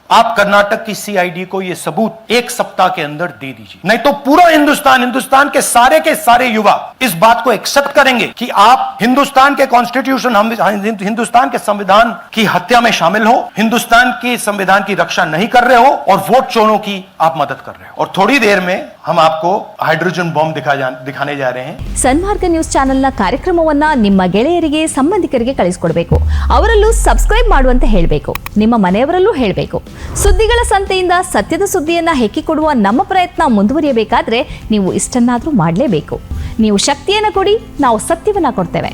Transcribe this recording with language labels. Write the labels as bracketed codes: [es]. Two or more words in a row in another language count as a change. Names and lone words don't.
[hi] आप कर्नाटक की सीआईडी को यह सबूत 1 सप्ताह के अंदर दे दीजिए, नहीं तो पूरा हिंदुस्तान के सारे युवा इस बात को एक्सेप्ट करेंगे कि आप हिंदुस्तान के कॉन्स्टिट्यूशन, हिंदुस्तान के संविधान की हत्या में शामिल हो, हिंदुस्तान के संविधान की रक्षा नहीं कर रहे हो और वोट चोरों की आप मदद कर रहे हो। और थोड़ी देर में हम आपको [en] hydrogen bomb [hi] दिखाने जा रहे हैं। [kn] ಸನ್ಮಾರ್ಗ ನ್ಯೂಸ್ ಚಾನೆಲ್ನ ಕಾರ್ಯಕ್ರಮವನ್ನ ನಿಮ್ಮ ಗೆಳೆಯರಿಗೆ, ಸಂಬಂಧಿಕರಿಗೆ ಕಳಿಸಿಕೊಡಬೇಕು. ಅವರಲ್ಲೂ ಸಬ್ಸ್ಕ್ರೈಬ್ ಮಾಡುವಂತೆ ಹೇಳಬೇಕು. ನಿಮ್ಮ ಮನೆಯವರಲ್ಲೂ ಹೇಳಬೇಕು. ಸುದ್ದಿಗಳ ಸಂತೆಯಿಂದ ಸತ್ಯದ ಸುದ್ದಿಯನ್ನ ಹೆಕ್ಕಿಕೊಡುವ ನಮ್ಮ ಪ್ರಯತ್ನ ಮುಂದುವರಿಯಬೇಕಾದ್ರೆ ನೀವು ಇಷ್ಟನ್ನಾದರೂ ಮಾಡಲೇಬೇಕು. ನೀವು ಶಕ್ತಿಯನ್ನು ಕೊಡಿ, ನಾವು ಸತ್ಯವನ್ನ ಕೊಡ್ತೇವೆ.